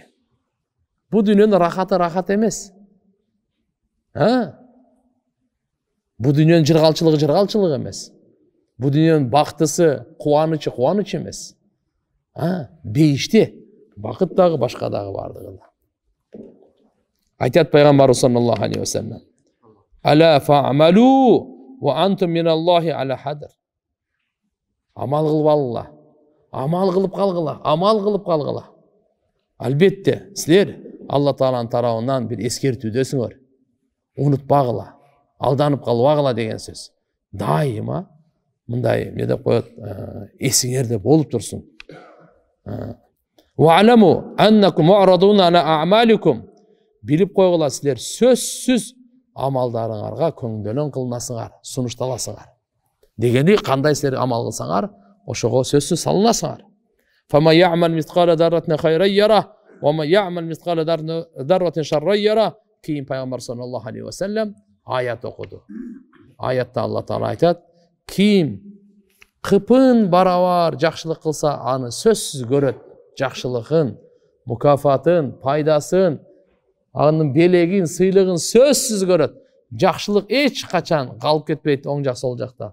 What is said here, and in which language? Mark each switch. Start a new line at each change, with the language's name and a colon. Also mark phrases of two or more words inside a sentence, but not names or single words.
Kyrgyz: Бу дүйнөнүн рахаты рахат эмес. Бу дүйнөнүн жыргалчылыгы жыргалчылык эмес. Бу дүйнөнүн бактысы, кубанычы кубаныч эмес. Бейиште бакыт дагы башка дагы бардыгында. Айтат пайгамбарыбыз
Arabic: صلى الله عليه وسلم. ألا فاعملوا وأنتم من الله على حذر.
Kyrgyz: Амал кылып алгыла. Амал кылып калгыла. Амал кылып калгыла. Албетте, силер Алла Тааланын тарабынан бир эскертүүдөсүңөр. Унутпагыла. Алданып калбагыла деген сөз. Дайыма мындай не деп коет, эсиңерде болуп турсун.
Arabic: واعلموا أنكم معروضون على أعمالكم.
Kyrgyz: Билип койгула, силер сөзсүз амалдарыңарга көңдөлөн кылынасыңар, сунушталасыңар. Дегени кандай силер амал кылсаңар, ошого сөзсүз салынасыңар.
Arabic: فمن يعمل مثقال ذرة خيرا يره ومن يعمل مثقال ذرة شرا يره.
Kyrgyz: Кийин пайгамбар
Arabic: صلى الله عليه وسلم
Kyrgyz: аят окуду. Аятта Алла Таала айтат: ким кыпын барабар жакшылык кылса, аны сөзсүз көрөт. Жакшылыгын, мукафатын, пайдасын, анын белегин, сыйлыгын сөзсүз көрөт. Жакшылык эч качан калып кетпейт оң жак сол жакта.